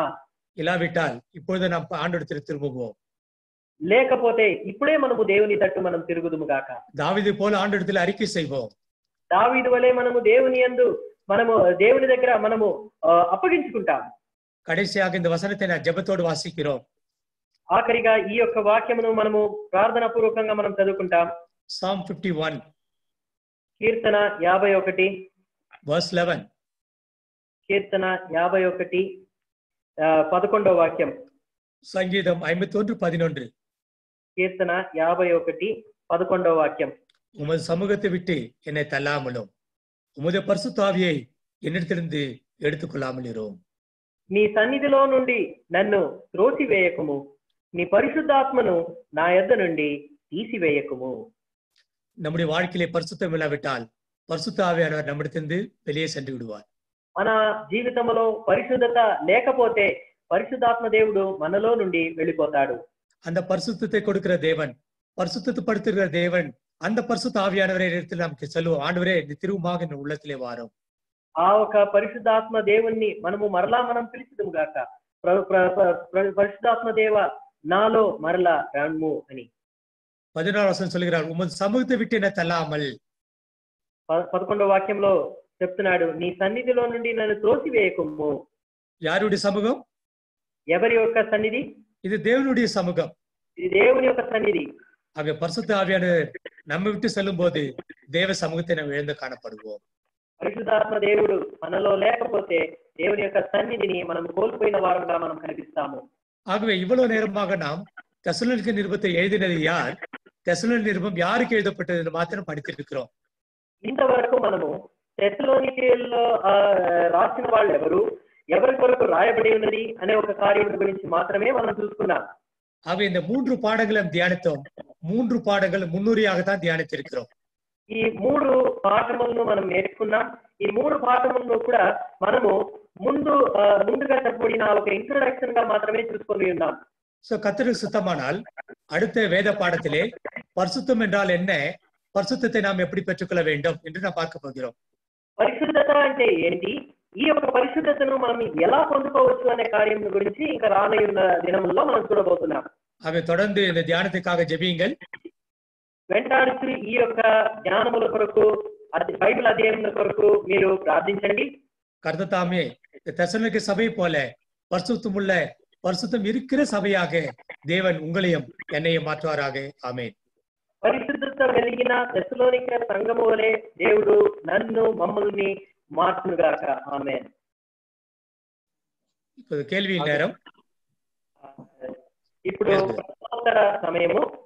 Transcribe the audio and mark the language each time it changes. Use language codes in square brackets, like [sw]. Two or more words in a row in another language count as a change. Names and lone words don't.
[ta] இல்லாவிட்டால் இப்பொழுது நாம் ஆண்டவரிடத்தில் திரும்புவோம். [te] లేకపోతే ఇప్పుడే మనము దేవుని తట్టు మనం తిరుగుదుము గాక. [ta] தாவீது போல ஆண்டவரிடத்தில் அறிக்கை செய்வோம். [te] దావీదు వలె మనము దేవుని యందు మనము దేవుని దగ్గర మనము అప్పగించుకుంటాం. [ta] கடைசியாக இந்த வசனத்தை நான் ஜெபத்தோடு வாசிக்கிறோம். [te] ఆఖరిగా ఈ యొక్క వాక్యమును మనము ప్రార్థనా పూర్వకంగా మనం చదువుకుంటాం. [en] Psalm 51 [te] కీర్తన 51 [en] verse 11. [te] కీర్తన 51 11వ వాక్యం. [ta] சங்கீதம் 51:11. [te] కీర్తన 51 11వ వాక్యం. [ta] உமது சமூகத்தை விட்டு என்னை தள்ளாமலும் உமது பரிசுத்த ஆவியை என்னிடத்திலிருந்து எடுத்துக்கொள்ளாமல் இரும். [te] నీ సన్నిధిలో నుండి నన్ను త్రోసివేయకుము, నీ పరిశుద్ధాత్మను నా యొద్ద నుండి తీసివేయకుము. [ta] நம்முடைய வாழ்க்கையிலே பரிசுத்தம் இல்லாவிட்டால் பரிசுத்த ஆவியானவர் நம்மிடத்திலிருந்து வெளியே சென்று விடுவார். [te] మన జీవితంలో పరిశుద్ధత లేకపోతే పరిశుద్ధాత్మ దేవుడు మనలో నుండి వెళ్ళిపోతాడు. [ta] அந்த பரிசுத்தத்தை கொடுக்கிற தேவன், பரிசுத்தப்படுத்துகிற தேவன், அந்த பரிசுத்த ஆவியானவரை இடத்தில் நமக்கு சொல்லுவோம், ஆண்டவரே நீ திரும்பமாக என் உள்ளத்திலே வாரும். [te] ఆ ఒక పరిశుద్ధాత్మ దేవుణ్ణి మనము మరలా మనం పిలుచుదాము గాక, పరిశుద్ధాత్మ దేవ నాలో మరలా రమ్ము అని. 16వ వచనం [ta] சொல்கிறார், உமது சமூகத்தை விட்டு என்னை தள்ளாமல். [te] 11వ వాక్యంలో చెప్తున్నాడు, నీ సన్నిధిలో నుండి నన్ను త్రోసివేయకుము. [ta] யாருடைய சமூகம்? [te] ఎవరి యొక్క సన్నిధి? [ta] இது தேவனுடைய சமூகம். [te] ఇది దేవుని యొక్క సన్నిధి. [ta] ஆக பரிசுத்த ஆவியானவர் நம்ம விட்டு செல்லும் போது தேவ சமூகத்தை நாம் இழந்து காணப்படுவோம். [te] పరిశుద్ధాత్మ దేవుడు మనలో లేకపోతే దేవుని యొక్క సన్నిధిని మనం కోల్పోయిన వారంగా మనం కనిపిస్తాము. [ta] ஆகவே இவ்வளவு நேரமாக நாம் தெசலோனிக்க நிருபத்தை எழுதினது யார், தெசலோனிக்க நிருபம் யாருக்கு எழுதப்பட்டது என்று மாத்திரம் படித்திருக்கிறோம். [te] ఇంతవరకు మనము తెస్సలోనికీయుల్లో రాసిన వాళ్ళు ఎవరు, ఎవరి కొరకు రాయబడి ఉన్నది అనే ఒక కార్యం గురించి మాత్రమే మనం చూసుకున్నాం. [ta] ஆகவே இந்த 3 பாடங்களும் தியானித்தோம். 3 பாடங்கள் முன்னுரையாகத்தான் தியானித்திருக்கிறோம். [te] ఈ 3 పాఠములను మనం నేర్చుకున్నాం. ఈ 3 పాఠములను కూడా మనము ముందుగా చెప్పబడిన ఒక ఇంట్రొడక్షన్ గా మాత్రమే చూసుకొని ఉన్నాం. [ta] சோ கர்த்தருக்கு சுத்தமானால் அடுத்த வேத பாடத்திலே பரிசுத்தம் என்றால் என்ன, பரிசுத்தத்தை நாம் எப்படி பெற்றுக்கொள்ள வேண்டும் என்று நாம் பார்க்க போகிறோம். [te] పరిశుద్ధత అంటే ఏంటి, ఈ యొక్క పరిశుద్ధతను మనం ఎలా పొందుకోవచ్చు అనే కార్యం గురించి ఇంకా రానున్న దినముల్లో మనం చూడబోతున్నాం. [ta] ஆகவே தொடர்ந்து இந்த தியானத்துக்காக ஜெபியுங்கள். [te] వెంటాడుతూ ఈ యొక్క జ్ఞానముల కొరకు, బైబిల్ అధ్యయనం కొరకు మీరు ప్రార్థించండి. [ta] கர்த்தர் தாமே தெசலோனிக்க சபை போல பரிசுத்தமுள்ள, பரிசுத்தம் இருக்கிற சபையாக தேவன் உங்களையும் என்னையும் மாற்றுவாராக. ஆமென். [te] పరిశుద్ధత కలిగిన తెస్సలోనిక సంఘము వలె దేవుడు నన్ను మమ్మల్ని మార్చునుగాక. ఆమేన్. [ta] இப்போது கேள்வி நேரம். [te] ఇప్పుడు ప్రశ్నోత్తర సమయము.